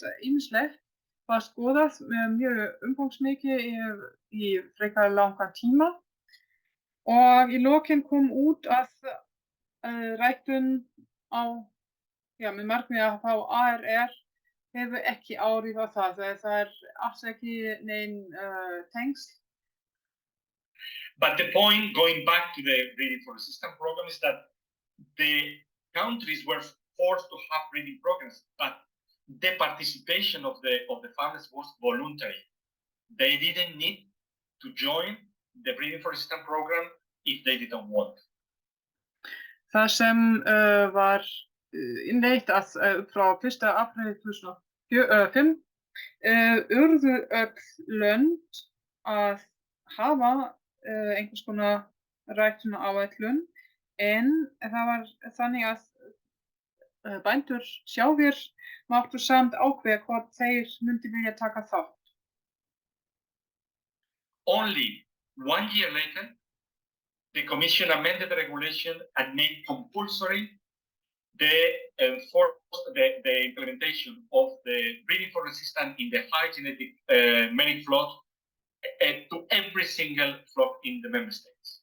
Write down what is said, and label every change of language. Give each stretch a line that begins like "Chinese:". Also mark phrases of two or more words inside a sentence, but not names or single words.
Icelandic: Ýmislegt var skoðað mjög umfangsmikið í frekar langan tíma og í lokin kom út að ræktun með markmiði að fá ARR hefur ekki áhrif á það. Það alls ekki nein tengsl.
English: But the point, going back to the breeding for resistant program, is that the countries were forced to have breeding programs, but the participation of the farmers was voluntary. They didn't need to join the breeding for resistant program if they didn't want.
Icelandic: Það sem var innleitt að frá 1. apríl 2005 urðu öll lönd að hafa einhvers konar ræktunaráætlun, en það var þannig að bændur sjálfir máttu samt ákveða hvort þeir myndu vilja taka þátt.
English: Only 1 year later, the Commission amended the regulation and made compulsory the implementation of the breeding for resistance in the high genetic many flocks to every single flock in the member states.